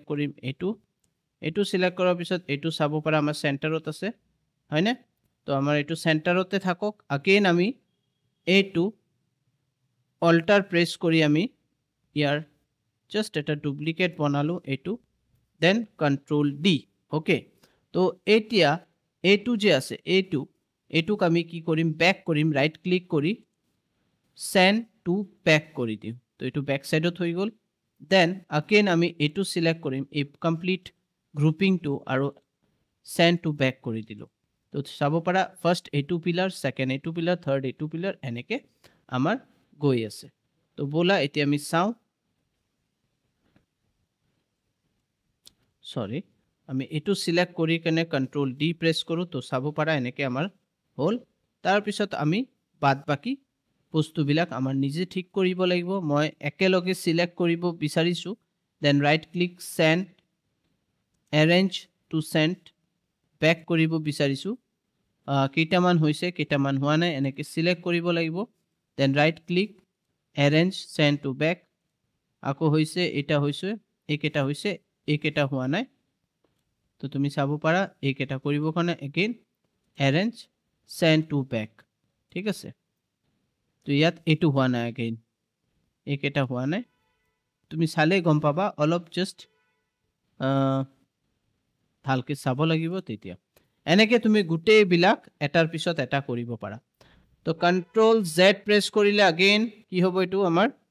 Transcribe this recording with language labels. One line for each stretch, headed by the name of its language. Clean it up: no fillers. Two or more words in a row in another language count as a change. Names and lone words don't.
Assamese: কৰিম এইটো সিলেক্ট কৰাৰ পিছত এইটো চাব পাৰা আমাৰ সেন্টাৰত আছে হয়নে তো আমাৰ এইটো সেন্টাৰতে থাকক अगेन আমি এইটো অল্টাৰ প্ৰেছ কৰি আমি ইয়াৰ জাস্ট এটা ডুপ্লিকেট বনালো এইটো দেন
English: control D okay
Assamese: তো এতিয়া এইটো যে আছে এইটোক আমি কি কৰিম ব্যাক কৰিম
English: right click
Assamese: কৰি
English: send to back
Assamese: কৰি দিম তো এইটো ব্যাক সাইডত হৈ গল দেন अगेन আমি এইটো সিলেক্ট কৰিম এই
English: complete grouping
Assamese: টু আৰু
English: send to back
Assamese: কৰি দিলো তো চাব পাৰা ফার্স্ট এইটো পিলার সেকেন্ড এইটো পিলার থার্ড এইটো পিলার এনেকে আমাৰ গৈ আছে তো বলা এতিয়া আমি চাও সরি আমি এইটো সিলেক্ট কৰি কেনে
English: control D press
Assamese: কৰো তো চাব পাৰা এনেকে আমাৰ হল তাৰ পিছত আমি বাদ বাকি বস্তুবিলাক আমাৰ নিজে ঠিক কৰিব লাগিব মই একেলগে সিলেক্ট কৰিব বিচাৰিছো দেন
English: right click send arrange to send back
Assamese: কৰিব বিচাৰিছো কেইটামান হৈছে কেইটামান হোৱা নাই এনেকে সিলেক্ট কৰিব লাগিব দেন
English: right click arrange send to back
Assamese: আকৌ হৈছে এটা হৈছে এইকেটা হৈছে এইকেটা হোৱা নাই তো তুমি চাব পাৰা এইকেটা কৰিব কাৰণে
English: again arrange send to back
Assamese: ঠিক আছে তো ইয়াত এইটো হোৱা নাই अगेन এইকেটা হোৱা নাই তুমি চালে গম পাবা অলপ জাস্ট ভালকে চাব লাগিব তেতিয়া এনেকে তুমি গুটেই বিলাক এটাৰ পিছত এটা কৰিব পাৰা তো
English: control Z
Assamese: প্ৰেছ কৰিলে अगेन কি হ'ব এটো আমাৰ